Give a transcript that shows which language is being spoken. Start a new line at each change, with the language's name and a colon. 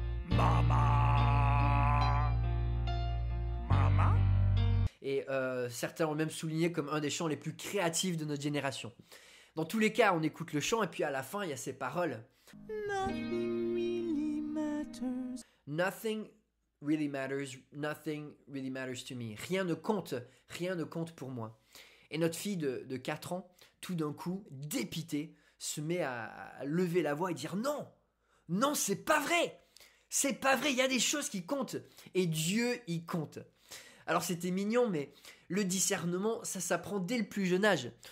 English: Mama, mama.
French: Et certains ont même souligné comme un des chants les plus créatifs de notre génération. Dans tous les cas, on écoute le chant et puis à la fin, il y a ces paroles.
English: Nothing really matters. Nothing really matters. Nothing really matters to me.
French: Rien ne compte pour moi. Et notre fille de 4 ans, tout d'un coup, dépitée, se met à lever la voix et dire non, c'est pas vrai, il y a des choses qui comptent, et Dieu y compte. Alors c'était mignon, mais le discernement, ça s'apprend dès le plus jeune âge.